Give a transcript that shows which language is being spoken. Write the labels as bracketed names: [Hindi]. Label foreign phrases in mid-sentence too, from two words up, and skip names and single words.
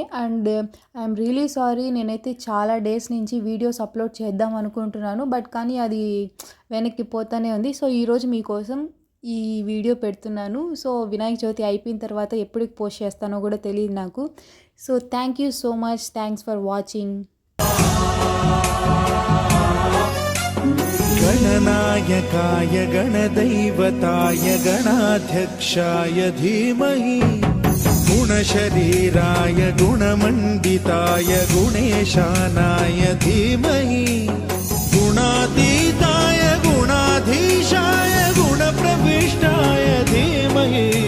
[English] and I'm really sorry, [Telugu] నేనైతే చాలా డేస్ నుంచి [English] videos upload [Telugu] చేద్దాం అనుకుంటున్నాను, కానీ అది వెనక్కి పోతూనే ఉంది. సో ఈరోజు మీకోసం ఈ వీడియో పెడుతున్నాను. సో వినాయక చవితి అయిపోయిన తర్వాత ఎప్పటికి పోస్ట్ చేస్తానో కూడా తెలియదు నాకు. [English] So thank you so much, thanks for watching. [Sanskrit] गणनायकाय गणदैवताय गणाध्यक्षाय धीमहि गुणशरीराय गुणमण्डिताय गुणेशानाय धीमहि गुणातीताय गुणाधीशाय गुणप्रविष्टाय धीमहि